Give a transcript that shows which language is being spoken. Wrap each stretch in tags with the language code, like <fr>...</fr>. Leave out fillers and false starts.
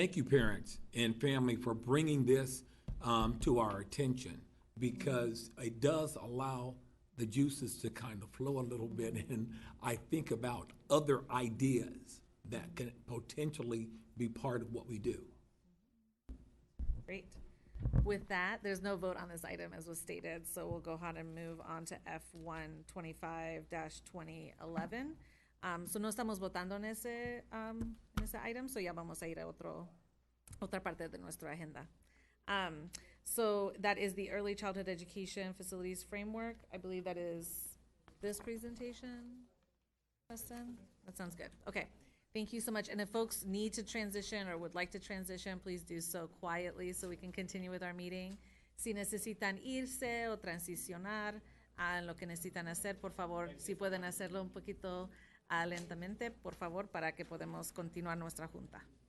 <en>Thank you, parents and family, for bringing this to our attention, because it does allow the juices to kind of flow a little bit, and I think about other ideas that can potentially be part of what we do. Great. With that, there's no vote on this item as was stated, so we'll go ahead and move on to F1 25-2011.</en> <es>So no estamos votando en ese item, so ya vamos a ir a otra parte de nuestra agenda.</es> <en>So that is the Early Childhood Education Facilities Framework. I believe that is this presentation, Justin? That sounds good. Okay. Thank you so much. And if folks need to transition or would like to transition, please do so quietly so we can continue with our meeting.</en> <es>Si necesitan irse o transicionar a lo que necesitan hacer, por favor, si pueden hacerlo un poquito lentamente, por favor, para que podamos continuar nuestra junta.</es>